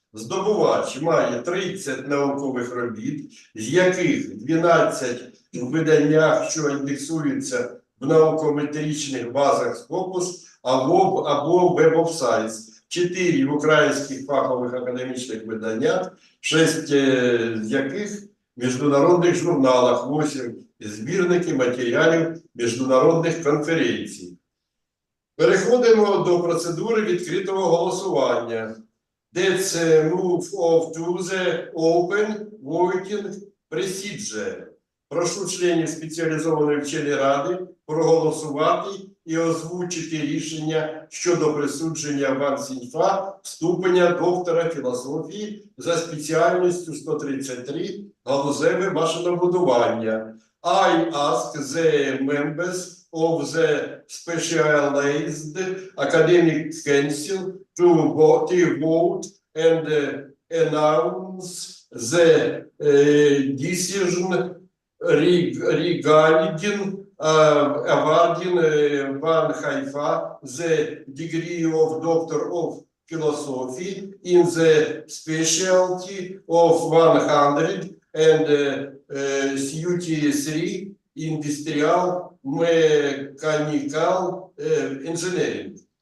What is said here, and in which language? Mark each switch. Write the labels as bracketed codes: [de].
[uk] Здобувач має 30 наукових робіт, з яких 12 у виданнях, що індексуються в наукометричних базах Scopus або Web of Science, 4 в українських фахових академічних виданнях, 6 з яких в міжнародних журналах, 8 збірники матеріалів міжнародних конференцій. Переходимо до процедури відкритого голосування. [en] Let's move to the open voting procedure. [uk] Прошу членів спеціалізованої вченої ради проголосувати і озвучити рішення щодо присудження Ван СІНЬФА ступеня доктора філософії за спеціальністю 133 галузеве машинобудування. [en] I ask the members of the Specialized Academic Council to vote and announce the decision regarding awarding Ван СІНЬФА the degree of Doctor of Philosophy in the specialty of 133 Industrial Mechanical Engineering.